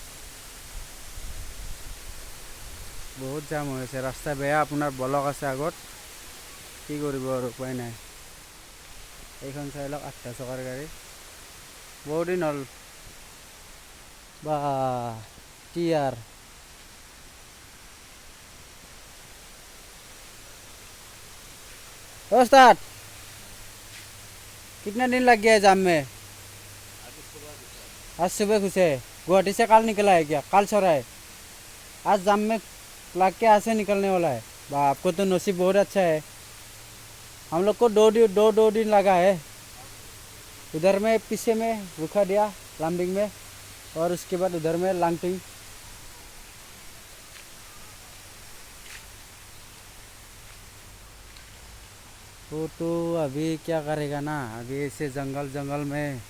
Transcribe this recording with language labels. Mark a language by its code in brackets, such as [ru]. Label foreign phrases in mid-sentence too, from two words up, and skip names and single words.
[as] বহুত জাম হৈ আছে ৰাস্তা বেয়া আপোনাৰ ব্লক আছে আগত কি কৰিব আৰু উপায় নাই এইখন চাই লওক 8টা চকাৰ গাড়ী বহুত দিন হ'ল বা টিয়াৰ उस्ताद [hi] कितना दिन लग गया है जाम में आज सुबह घुसे गुवाहाटी से कल निकला है क्या कल छोड़ा है आज जाम में लग के ऐसे निकलने वाला है आपको तो नसीब बहुत अच्छा है हम लोग को दो दिन लगा है उधर में पीछे में रुका दिया लंबिंग में और उसके बाद उधर में लांगटिंग वो तो अभी क्या करेगा ना अभी ऐसे जंगल में